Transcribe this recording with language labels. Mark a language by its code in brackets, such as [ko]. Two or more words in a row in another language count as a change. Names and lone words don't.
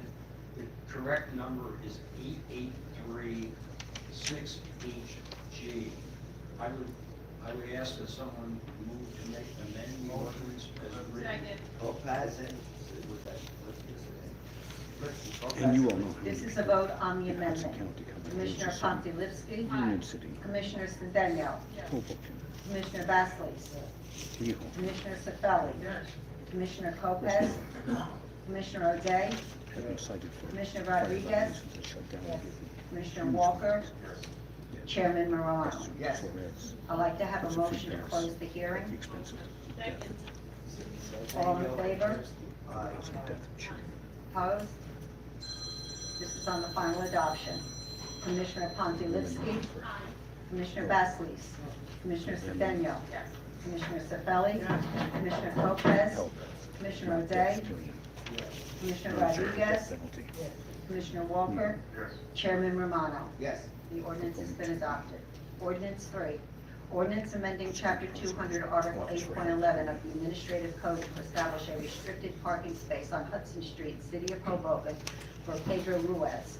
[en] The correct number is 8836HG. I would ask that someone move to amend the ordinance as written. Lopez and. And you all know. This is a vote on the Hudson amendment. County Commissioner Pontilivski. Union City. Commissioner Cedeno. Hoboken. Commissioner Basleys. Teal. Commissioner Cifelli. Commissioner Lopez. Commissioner O'Day. Have been cited for Commissioner fire Rodriguez. violations that shut down and Commissioner Walker. Chairman Morano. Yes. I'd like to have a motion to close the hearing. Expensive. All in favor? Aye. Opposed? This is on the final adoption. Commissioner Pontilivski. Commissioner Basleys. Commissioner Cedeno. Commissioner Cifelli. Commissioner Lopez. Commissioner O'Day. Commissioner Rodriguez. Commissioner Walker. Chairman Romano. Yes. The ordinance has been adopted. Ordinance 3, ordinance amending Chapter 200, Article 8.11 of the Administrative Code to establish a restricted parking space on Hudson Street, City of Hoboken, for Pedro Ruiz.